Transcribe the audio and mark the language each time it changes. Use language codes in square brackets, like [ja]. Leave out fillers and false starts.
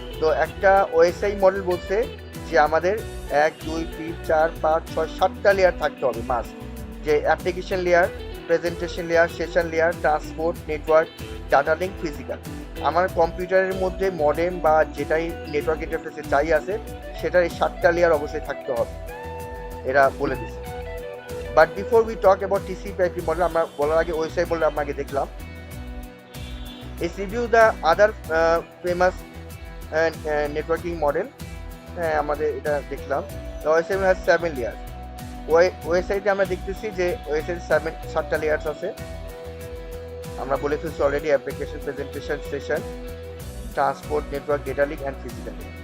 [bn] তো একটা OSI model বলছে যে আমাদের 1 2 3 4 5 6 7টা লেয়ার থাকতে হবে মাস্ট, যে application layer, presentation layer, session layer, transport, network, data link, physical. আমার কম্পিউটারের মধ্যে মডেম বা যেটাই নেটওয়ার্ক ইন্টারফেসে চাই আছে, সেটার এই 7টা লেয়ার অবশ্যই থাকতে হবে, এরা বলে দিচ্ছে। [en] But before we talk about TCP/IP model, [bn] আমরা বলার আগে ওএসআই মডেল আমরা আগে দেখলাম। [en] Let's review the other famous networking model. [bn] হ্যাঁ, আমাদের এটা দেখলাম। [en] The OSI has 7 layers. [bn] ওএসআইতে আমরা দেখতেছি যে ওএসআই 7টা লেয়ার্স আছে। আমরা বলে ফেলছি already, application, presentation, session, transport, network, data link and physical.